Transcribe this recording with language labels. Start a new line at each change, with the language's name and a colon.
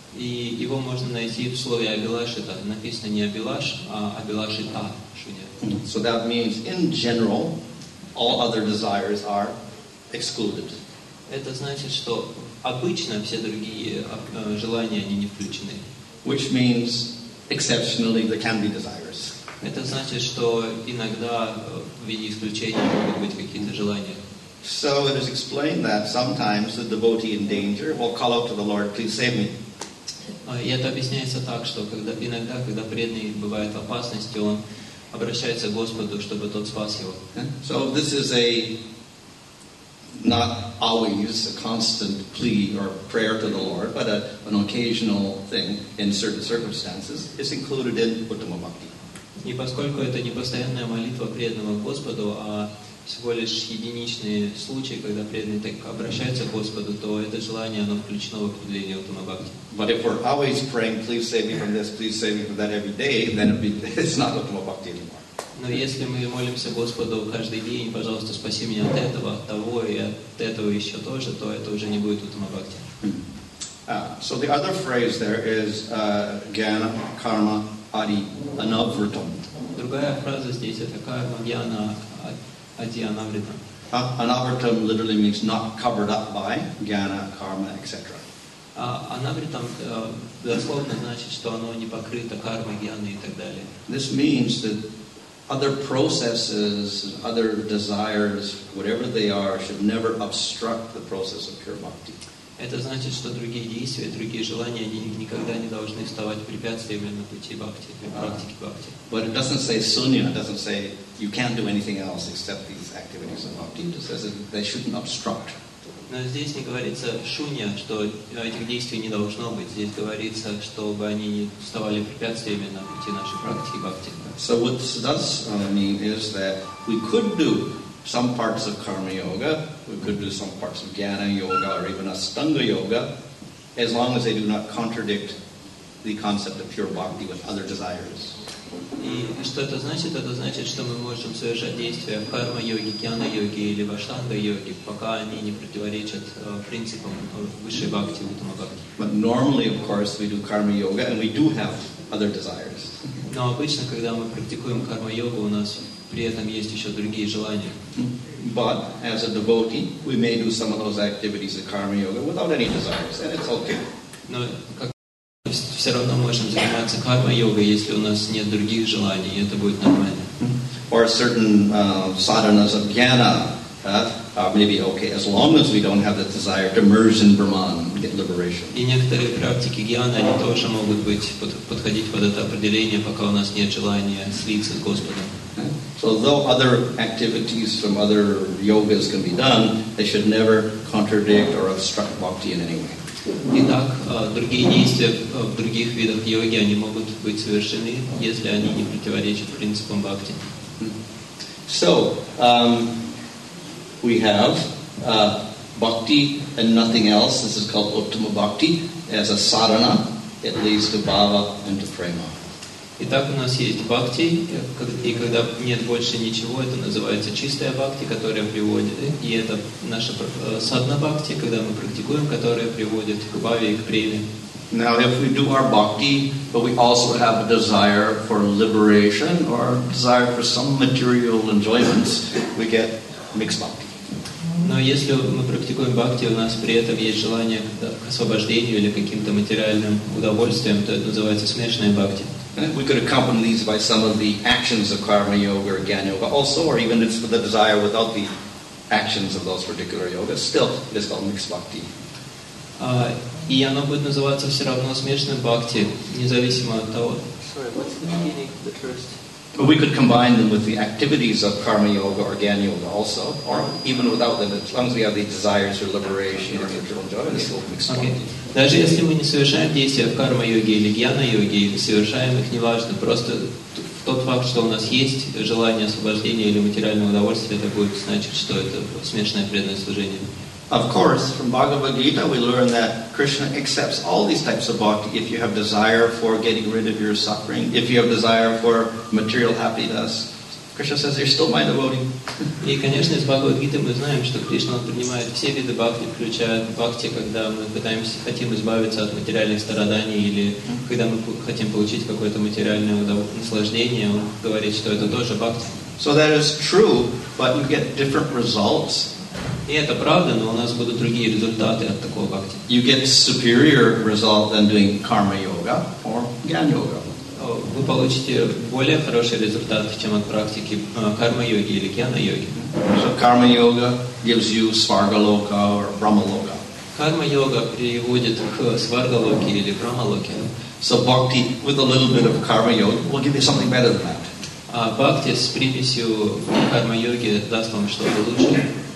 Russian: И его можно найти в слове абилашита. Написано не абилаш, а абилашита шуня.
English: So that means, in general, all other desires are excluded.
Russian: Это значит, что обычно все другие желания, они не включены.
English: Which means, exceptionally, there can be desires.
Russian: Это значит, что иногда в виде исключения могут быть какие-то желания.
English: So it is explained that sometimes the devotee in danger will call out to the Lord, please save me.
Russian: И это объясняется так, что иногда, когда преданный бывает в опасности, он обращается к Господу, чтобы тот спас его.
English: So this is not always a constant plea or prayer to the Lord, but an occasional thing in certain circumstances is included in Uttama Bhakti.
Russian: И поскольку это не постоянная молитва преданного к Господу, а всего лишь единичные случаи, когда преданный так обращается к Господу, то это желание, оно включено в определение Уттама Бхакти.
English: But if we're always praying, please save me from this, please save me from that every day, then it's not Uttama Bhakti anymore.
Russian: Но если мы молимся Господу каждый день, пожалуйста, спаси меня от этого, от того и от этого еще тоже, то это уже не будет Уттама Бхакти.
English: So the other phrase there is Jnana, Karma, Adi, Anavritam.
Russian: Другая фраза здесь это карма, гьяна, ади, анаврита.
English: Anavritam literally means not covered up by Jnana, Karma, etc.
Russian: Анавритам дословно значит, что оно не покрыто кармой, гьяной и так далее.
English: This means that other processes, other desires, whatever they are, should never obstruct the process of pure bhakti.
Russian: Это значит, что другие действия, другие желания, они никогда не должны вставать препятствиями на пути бхакти, практики бхакти.
English: But it doesn't say sunya, it doesn't say you can't do anything else except these activities of bhakti. It says that they shouldn't obstruct.
Russian: Но здесь не говорится шунья, что этих действий не должно быть. Здесь говорится, чтобы они не вставали препятствиями на пути нашей практики бхакти.
English: So what this does mean is that we could do some parts of karma yoga, we could do some parts of jnana yoga or even astanga yoga, as long as they do not contradict the concept of pure bhakti with other desires.
Russian: И что это значит? Это значит, что мы можем совершать действия в карма-йоге, гьяна-йоге или в аштанга-йоге, пока они не противоречат принципам высшей бхакти, уттама бхакти.
English: But normally, of course, we do karma yoga and we do have other desires.
Russian: Но обычно, когда мы практикуем карма-йогу, у нас при этом есть еще другие желания.
English: But as a devotee, we may do some of those activities of karma yoga without any desires, and it's okay.
Russian: Но все равно можем заниматься карма-йогой, если у нас нет других желаний, и это будет нормально.
English: Or certain sadhanas of jnana may be okay, as long as we don't have the desire to merge in Brahman and get liberation.
Russian: И некоторые практики гьяна, они тоже могут быть, подходить под это определение, пока у нас нет желания слиться с Господом.
English: So though other activities from other yogas can be done, they should never contradict or obstruct bhakti in any way.
Russian: Итак, другие действия в других видах йоги, они могут быть совершены, если они не противоречат принципам бхакти.
English: So, we have bhakti and nothing else. This is called uttama bhakti. As a sadhana, it leads to bhava and to prema.
Russian: Итак, у нас есть бхакти, и когда нет больше ничего, это называется чистая бхакти, которая приводит, и это наша садна бхакти, когда мы практикуем, которая приводит к бхаве и к преме.
English: Now, if we do our bhakti, but we also have a desire for liberation or desire for some material enjoyments, we get mixed bhakti.
Russian: Но если мы практикуем бхакти, у нас при этом есть желание к освобождению или каким-то материальным удовольствием, то это называется смешанная бхакти.
English: We could accompany these by some of the actions of karma yoga or jnana yoga also, or even it's for the desire without the actions of those particular yogas. Still, it is called mixed bhakti.
Russian: И оно будет называться все равно смешанным бхакти, независимо от того.
English: Sorry, what's the meaning of the first? But we could combine them with the activities of karma yoga or jnana yoga also, or even without them, as long as we have the desires for liberation or material enjoyment, it's still mixed bhakti.
Russian: Даже если мы не совершаем действия в карма-йоге или гьяна-йоге, или совершаем их, неважно, просто тот факт, что у нас есть желание освобождения или материального удовольствия, это будет значить, что это смешанное преданное служение.
English: Of course, from Bhagavad Gita we learn that Krishna accepts all these types of bhakti if you have desire for getting rid of your suffering, if you have desire for material happiness. Krishna says, you're still my devotee.
Russian: И, конечно, из Бхагавад-гиты мы знаем, что Кришна принимает все виды бхакти, включая бхакти, когда мы хотим избавиться от материальных страданий или когда мы хотим получить какое-то материальное наслаждение, он говорит, что это тоже бхакти.
English: So that is true, but you get different results.
Russian: И это правда, но у нас будут другие результаты от такого бхакти.
English: You get superior result than doing karma yoga or jnana yoga.
Russian: Вы получите более хороший результат, чем от практики карма-йоги или гьяна-йоги.
English: So karma yoga gives you svargaloka or brahmaloka.
Russian: Карма-йога приводит к сваргалоке или брамалоке.
English: So bhakti with a little bit of karma yoga will give you something better than that.
Russian: А бхакти с примесью карма-йоги даст вам что-то лучшее.